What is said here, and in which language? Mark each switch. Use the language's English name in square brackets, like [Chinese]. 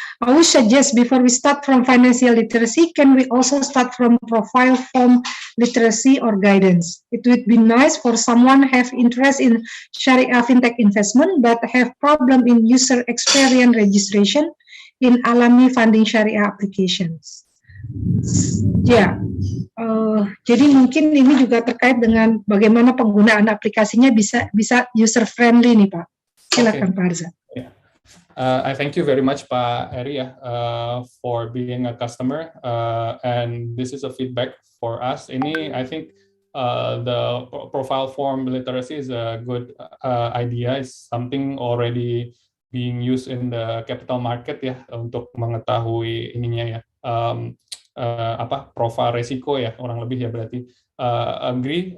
[English] I would suggest before we start from financial literacy, can we also start from profile form literacy or guidance? It would be nice for someone have interest in Sharia fintech investment but have problem in user experience registration in Alami funding Sharia applications. [Indonesian] Ya, jadi mungkin ini juga terkait dengan bagaimana penggunaan aplikasinya bisa user friendly nih Pak. Silakan Pak Harza. [English] I thank you very much Pak Eri for being a customer and this is a feedback for us. Ini I think the profile form literacy is a good idea. It's something already being used in the capital market [Indonesian] ya untuk mengetahui ininya ya profil resiko ya kurang lebih ya berarti. Agree.